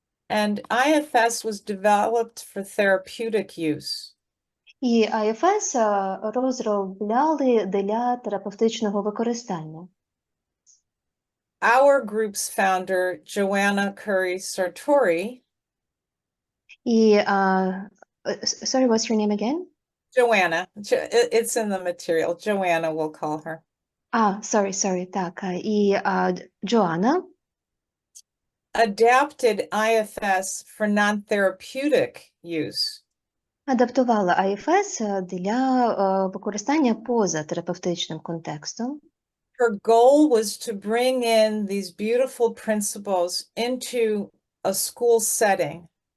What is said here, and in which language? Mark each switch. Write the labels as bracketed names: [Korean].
[English] And IFS was developed for therapeutic use. [Ukrainian] І IFS розробляли для терапевтичного використання. [English] Our group's founder, Joanna Curry Sartori. І, sorry, what's your name again? Joanna, it's in the material. Joanna, we'll call her. Sorry, [Ukrainian] так. І Джоанна [English] Adapted IFS for non-therapeutic use. [Ukrainian] адаптувала IFS для використання поза терапевтичним контекстом. [English] Her goal was to bring in these beautiful principles into a school setting.